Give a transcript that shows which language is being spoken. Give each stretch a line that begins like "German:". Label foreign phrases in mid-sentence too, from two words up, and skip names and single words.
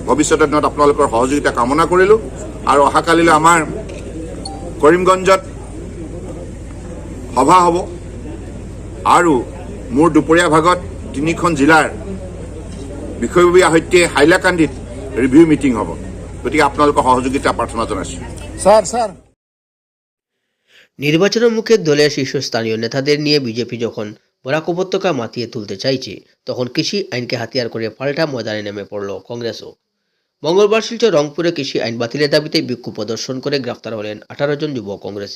Assamese: ভৱিষ্যতৰ দিনত আপোনালোকৰ সহযোগিতা কামনা কৰিলোঁ। আৰু অহাকালিলৈ আমাৰ কৰিমগঞ্জত সভা হ'ব আৰু মোৰ দুপৰীয়া ভাগত 3খন জিলাৰ বিষয়ববীয়াৰ সৈতে হাইলাকান্দিত
English: review meeting
Assamese: হ'ব। গতিকে আপোনালোকৰ সহযোগিতা প্ৰাৰ্থনা জনাইছোঁ।
Bangla: নির্বাচনের মুখে দলের শীর্ষস্থানীয় নেতাদের নিয়ে বিজেপি যখন বরাক উপত্যকা মাতিয়ে তুলতে চাইছে, তখন কৃষি আইনকে হাতিয়ার করে পাল্টা ময়দানে নেমে পড়ল কংগ্রেসও। মঙ্গলবার শিলচর রংপুরে কৃষি আইন বাতিলের দাবিতে বিক্ষোভ প্রদর্শন করে গ্রেফতার হলেন 18 জন যুব কংগ্রেসী।